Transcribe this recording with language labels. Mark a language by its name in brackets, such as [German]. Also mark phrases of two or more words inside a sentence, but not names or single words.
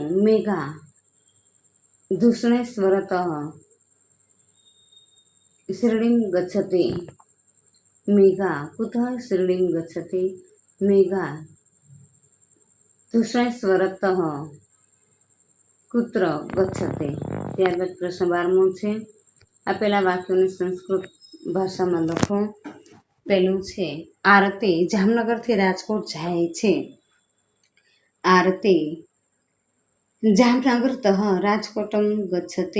[Sanskrit] मेघा धूषणेश्वरतः शिरडीं गच्छति। मेघा कुतः शिरडीं गच्छति? मेघा धूषणेश्वरतः कुत्र गच्छति? [Gujarati] ત્યારબાદ પ્રશ્ન 12મો છે. આપેલા વાક્યોને સંસ્કૃત ભાષામાં લખો. પહેલું છે આરતી જામનગરથી રાજકોટ જાય છે. [Sanskrit] आरती जामनगरतः राजकोटम गच्छते.